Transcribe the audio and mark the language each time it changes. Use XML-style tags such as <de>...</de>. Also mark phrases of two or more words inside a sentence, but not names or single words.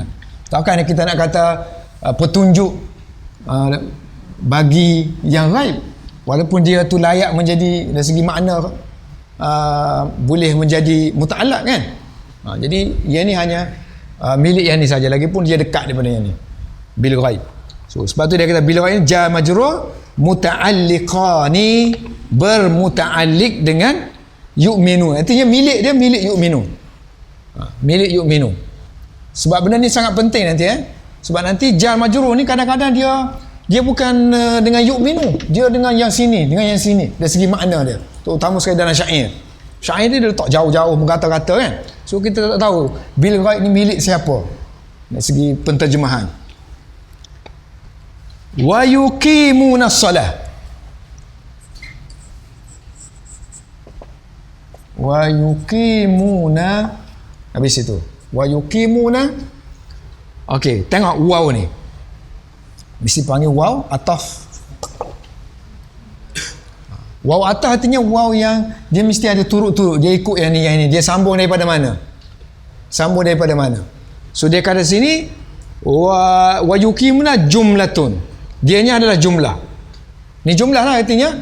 <ms>Takkan kita nak kata petunjuk bagi yang ghaib, walaupun dia tu layak menjadi dari segi makna boleh menjadi muta'allaq kan. Jadi yang ni hanya milik yang ni saja, lagipun dia dekat daripada yang ni</ms> <ar>بالغيب.</ar> <ms>So sebab tu dia kata</ms> <ar>بالغيب جار مجرور متعلقان,</ar> <ms>bermuta'alliq dengan yu'minu. Artinya milik dia milik yu'minu. Milik yu'minu. Sebab benda ni sangat penting nanti sebab nanti</ms> <ar>جار مجرور</ar> <ms>ni kadang-kadang dia bukan dengan yu'minu, dia dengan yang sini, dari segi makna dia, terutama sekali dalam syair dia letak jauh-jauh berkata-kata kan. So kita tak tahu</ms> <ar>بالغيب</ar> <ms>ni milik siapa dari segi penterjemahan.</ms> <ar>ويقيمون الصلاة، ويقيمون,</ar> <ms>habis itu</ms> <ar>ويقيمون.</ar> <ms>Okey, tengok waw ni mesti panggil</ms> <ar>واو عطف. واو عطف</ar> <ms>artinya waw yang dia mesti ada turut-turut, dia ikut yang ni, dia sambung daripada mana, so dia kata sini</ms> <ar>ويقيمون جملة,</ar> <ms>dia ni adalah jumlah, ni jumlah lah artinya.</ms>